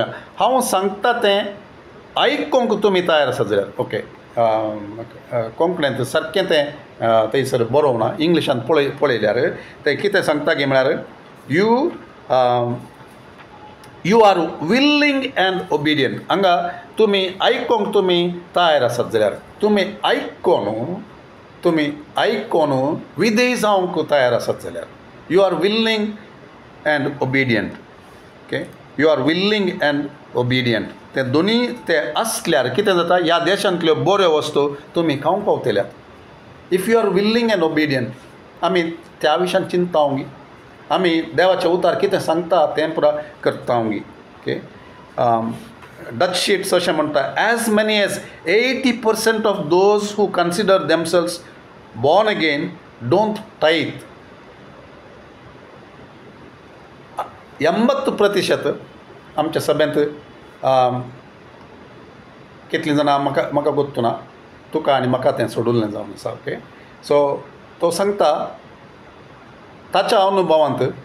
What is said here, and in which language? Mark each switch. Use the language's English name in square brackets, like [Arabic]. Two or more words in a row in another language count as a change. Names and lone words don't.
[Konkani] हांव सांगता तें आयकूंक तुमी तयार आसा जाल्यार ओके कोंकणींत सारकें तें थंयसर बरोवं ना इंग्लिशांत पळयल्यार तें कितें सांगता गे म्हळ्यार [English] you are willing and obedient [Konkani] हांगा तुमी आयकूंक तुमी तयार आसात जाल्यार तुमी आयकून विधेय जावंक तयार आसात जाल्यार [English] यू आर विल्लींग एंड ओबिडियंट ओके यू आर विल्लींग एंड [Konkani] ओबिडियंट ते दोनी ते आसल्यार कितें जाता ह्या देशांतल्यो बऱ्यो वस्तू तुमी खावंक पावतल्यात [English] if you are willing and obedient [Konkani] आमी त्या विशयान चिंतावंगी आमी देवाचें उतार कितें सांगता तें पुरा करतावंगी ओके डच शीट्स अशें म्हणटा [English] as many as 80% of those who consider themselves born again don't tithe [Konkani] 80% आमच्या सभेंत कितलीं जाणां म्हाका गोत्तू ना तुका आनी म्हाका तें सोडून जावन आसा [English] okay so [Konkani] तो सांगता ताच्या अनुभवांत